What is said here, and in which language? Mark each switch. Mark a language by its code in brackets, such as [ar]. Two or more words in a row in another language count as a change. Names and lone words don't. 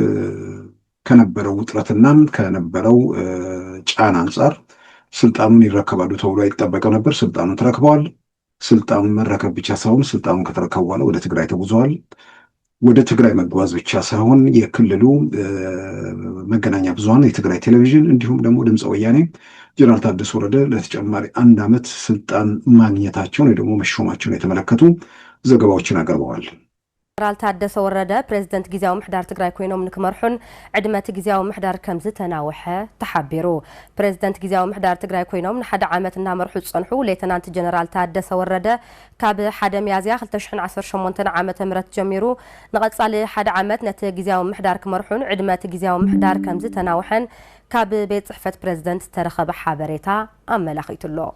[am] ከነበረው ውጥረትና ከነበረው ጫና አንጻር ስልጣኑን ይረከባሉ ተብሎ አይጠበቅም ነበር። ስልጣኑን ተረክበዋል። ስልጣኑን መረከብ ብቻ ሳይሆን ስልጣኑን ከተረከቡ በኋላ ወደ ትግራይ ተጉዘዋል። ወደ ትግራይ መጓዝ ብቻ ሳይሆን የክልሉ መገናኛ ብዙሃን የትግራይ ቴሌቪዥን እንዲሁም ደግሞ ድምፀ ወያኔ ጀነራል ታደሰ ወረደ ለተጨማሪ 1 ዓመት ስልጣን ማግኘታቸውን ወይ ደግሞ መሾማቸውን የተመለከቱ ዘገባዎችን አቀርበዋል። [ti] ጀነራል ታደሰ ወረደ ፕሬዝደንት ጊዜያዊ ምሕዳር ትግራይ ኮይኖም ንክመርሑን ዕድመት ጊዜያዊ ምሕዳር ከም ዝተናውሐ ተሓቢሩ። ፕሬዝደንት ጊዜያዊ ምሕዳር ትግራይ ኮይኖም ንሓደ ዓመት እናመርሑ ዝጸንሑ ሌተናንት ጀነራል ታደሰ ወረደ ካብ 1 ሚያዝያ 2018 ዓመተ ምህረት ጀሚሩ ንቐጻሊ 1 ዓመት ነቲ ጊዜያዊ ምሕዳር ክመርሑን ዕድመት ጊዜያዊ ምሕዳር ከም ዝተናውሐን ካብ ቤት ጽሕፈት ፕሬዝደንት ተረኸበ ሓበሬታ ኣመላኺቱሎ።